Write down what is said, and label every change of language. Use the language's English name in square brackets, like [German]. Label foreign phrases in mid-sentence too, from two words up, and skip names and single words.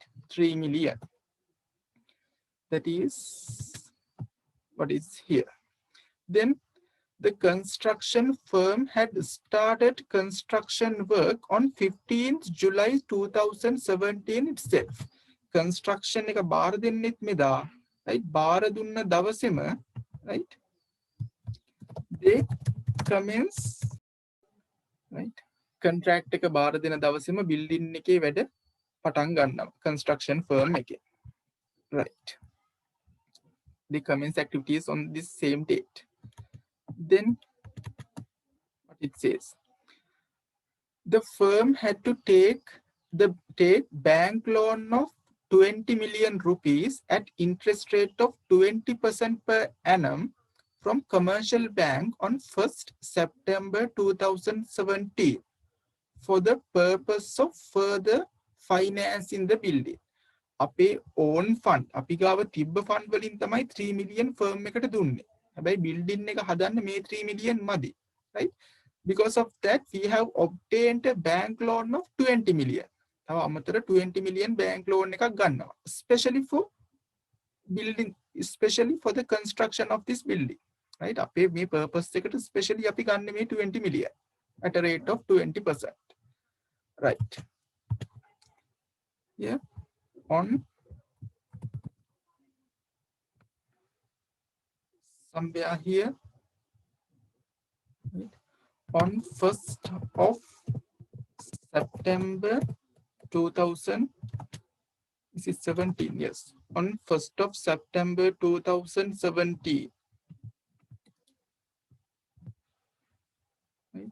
[English] 3 million. That is what is here. Then The construction firm had started construction work on 15th July 2017 itself. [Sinhala] Construction එක බාර දෙන්නෙත් මෙදා, right? බාර දුන්න දවසේම, [English] right? They commence, right? [Sinhala] Contract එක බාර දෙන දවසේම building එකේ වැඩ පටන් ගන්නවා [English] construction firm [Sinhala] එකේ. [English] Right. They commence activities on this same date. Then what it says, the firm had to take bank loan of 20 million rupees at interest rate of 20% per annum from commercial bank on 1st September 2017 for the purpose of further financing the building. [Sinhala] අපේ [English] own fund [Sinhala] අපි ගාව තිබ්බ fund වලින් තමයි 3 million firm එකට දුන්නේ. හැබැයි building එක හදන්න මේ 3 million මදි. [English] Right? Because of that, we have obtained a bank loan of 20 million. [Sinhala] තව අමතර 20 million [English] bank loan [Sinhala] එකක් ගන්නවා. [English] Especially for building, especially for the construction of this building. Right? [Sinhala] අපේ මේ purpose එකට especially අපි ගන්න මේ 20 million [English] at a rate of 20%. Right. Yeah. On somewhere here, right? On 1st of September 2017, yes, on 1st of September 2017, right?